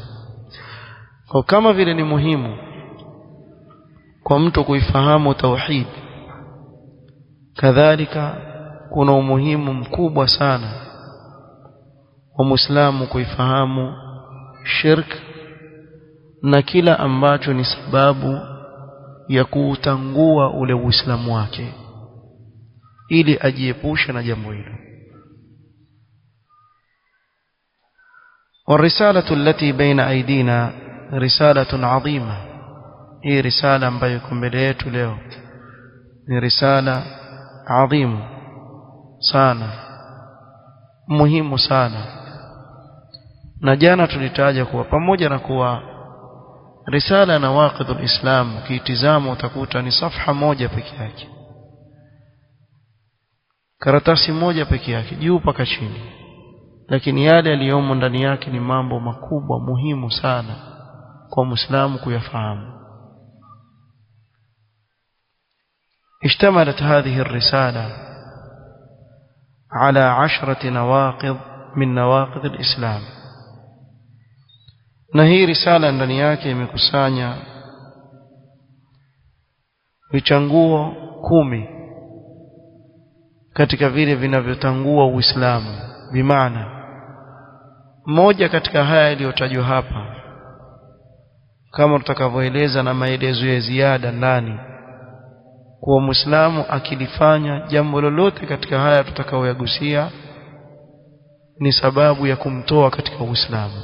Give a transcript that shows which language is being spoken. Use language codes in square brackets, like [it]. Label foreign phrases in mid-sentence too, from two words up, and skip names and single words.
[sw] Kwa kama vile ni muhimu kwa mtu kuifahamu tauhid, kadhalika kuna umuhimu mkubwa sana wa Muislamu kuifahamu shirk na kila ambacho ni sababu ya kuutangua ule Uislamu wake, ili ajiepushe na jambo hilo. [ar] والرسالة التي بين أيدينا رسالة عظيمة. هي رسالة [sw] ambayo iko mbele yetu leo ni risala adhimu sana, muhimu sana. Na jana tulitaja kuwa pamoja na kuwa risala na [ar] نواقض الإسلام [sw] kiitizamo utakuta ni safha moja peke yake, karatasi moja peke yake juu mpaka chini, lakini yale yaliyomo ndani yake ni mambo makubwa muhimu sana kwa Muislamu kuyafahamu. [ar] اشتملت هذه الرسالة على 10 نواقض من نواقض الإسلام. [sw] na hii risala ndani yake imekusanya vichanguo 10 katika vile vinavyotangua Uislamu. Bimaana moja katika haya yaliyotajwa hapa, kama tutakavyoeleza na maelezo ya ziada ndani, kwa Muislamu akilifanya jambo lolote katika haya tutakaoyagusia ni sababu ya kumtoa katika Uislamu.